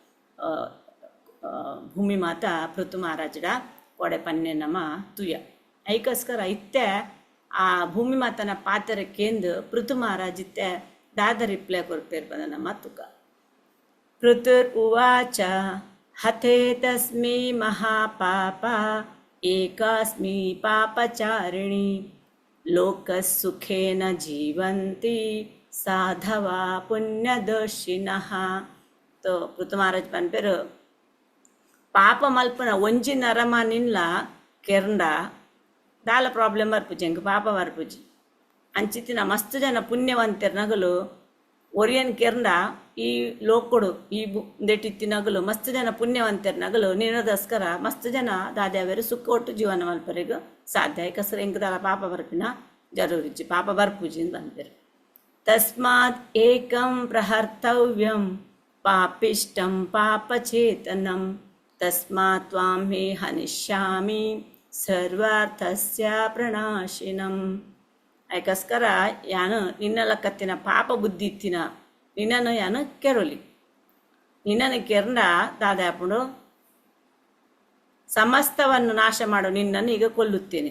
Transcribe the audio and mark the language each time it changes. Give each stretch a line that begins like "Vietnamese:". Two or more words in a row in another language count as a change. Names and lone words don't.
Tulu: ಭೂಮಿ ಮಾತ ಪೃಥು ಮಹಾರಾಜಡ ಕೊಡೆ ಪನ್ನೆ ನಮ್ಮ ತುಯ ಅದಕ್ಕೋಸ್ಕರ ಇತ್ತೆ ಆ ಭೂಮಿ ಮಾತನ ಪಾತ್ರಕ್ಕೇಂದು ಪೃಥು ಮಹಾರಾಜಿತ್ತೆ ದಾದ ರಿಪ್ಲೈ ಕೊರ್ಪೇರು ಬಂದ ನಮ್ಮ ತುಕ
Sanskrit: ಪೃಥುರ್ ಉವಾಚ ಹಥೇ ತಸ್ಮೈ ಮಹಾಪಾಪ ಏಕಾಸ್ಮಿ ಪಾಪಚಾರಿಣಿ ಲೋಕಸುಖೇನ ಜೀವಂತಿ ಸಾಧವಾ ಪುಣ್ಯದರ್ಶಿನಃ.
Tulu: ತೋ ಪೃಥು ಮಹಾರಾಜ ಪನಪೇರ್ ಪಾಪ ಮಲ್ಪನ ಒಂಜಿ ನರಮನಿನ್ಲ ಕೆರ್ಂಡ ದಾಲ ಪ್ರಾಬ್ಲಮ್ ಬರ್ಪುಜಿ ಎಂಕ್ ಪಾಪ ಬರ್ಪುಜಿ ಅಂಚಿತ್ತಿನ ಮಸ್ತ್ ಜನ ಪುಣ್ಯವಂತರು ನಗಲು ಒರಿಯನ್ ಕೆರ್ಂಡ ಈ ಲೋಕೊಡು ಈ ದೆಟ್ಟಿತ್ತಿ ನಗಲು ಮಸ್ತ್ ಜನ ಪುಣ್ಯವಂತರು ನಗಲು ನೀನದಸ್ಕರ ಮಸ್ತ್ ಜನ ದಾದ್ಯಾವೇರು ಸುಖ ಒಟ್ಟು ಜೀವನ ಮಲ್ಪರೆಗೂ ಸಾಧ್ಯ ಯಾಕಸ್ರ ಎಂಕ್ ದಾಲ ಪಾಪ ಬರ್ಪಿನ ಜರೂರಿಜ್ಜಿ ಪಾಪ ಬರ್ಪುಜಿ ಅಂತ ಅಂಪೇರು.
Sanskrit: ತಸ್ಮಾತ್ ಏಕಂ ಪ್ರಹರ್ತವ್ಯಂ ಪಾಪಿಷ್ಟಂ ಪಾಪಚೇತನಂ ತಸ್ಮಾತ್ ತ್ವಾಂ ಹಿ ಹನಿಷ್ಯಾಮಿ ಸರ್ವಾರ್ಥಸ್ಯ ಪ್ರಣಾಶಿನಂ.
Tulu: ಯಾಕಸ್ಕರ ಯಾನು ನಿನ್ನಲ ಕತ್ತಿನ ಪಾಪ ಬುದ್ಧಿ ಇತ್ತಿನ ನಿನ್ನನ್ನು ಯಾನು ಕೆರೊಲಿ ನಿನ್ನನ್ನು ಕೆರ್ಂಡ ದಾದಾಪುಡು
Kannada: ಸಮಸ್ತವನ್ನು ನಾಶ ಮಾಡು ನಿನ್ನನ್ನು ಈಗ ಕೊಲ್ಲುತ್ತೇನೆ.